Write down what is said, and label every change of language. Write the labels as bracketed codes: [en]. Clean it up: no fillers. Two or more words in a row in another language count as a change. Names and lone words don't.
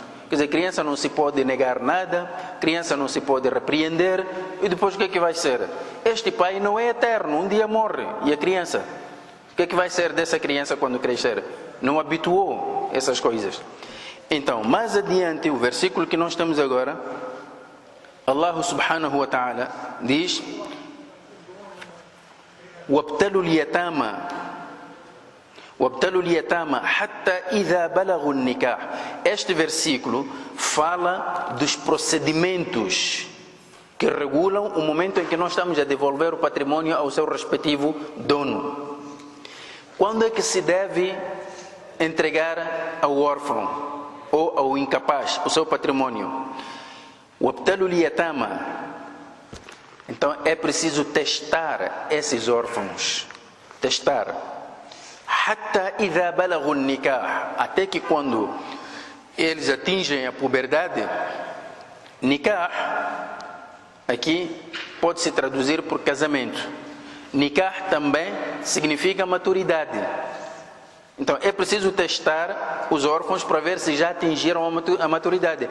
[pt] Quer dizer, criança não se pode negar nada, criança não se pode repreender, e depois o que é que vai ser? Este pai não é eterno, um dia morre, e a criança? O que é que vai ser dessa criança quando crescer? Não habituou essas coisas. Então, mais adiante, o versículo que nós temos agora, Allah [ar] سبحانه وتعالى [pt] diz: [ar] وَابْتَلُوا الْيَتَامَى حَتَّى إِذَا بَلَغُوا النِّكَاحَ. [pt] Este versículo fala dos procedimentos que regulam o momento em que nós estamos a devolver o patrimônio ao seu respectivo dono. Quando é que se deve entregar ao órfão ou ao incapaz o seu patrimônio? [ar] وَابْتَلُوا الْيَتَامَى. [pt] Então é preciso testar esses órfãos. Testar. [ar] حَتَّى إِذَا بَلَغُوا النِّكَاحَ. [pt] Até que quando eles atingem a puberdade, nikah aqui pode se traduzir por casamento. Nikah também significa maturidade. Então é preciso testar os órfãos para ver se já atingiram a maturidade.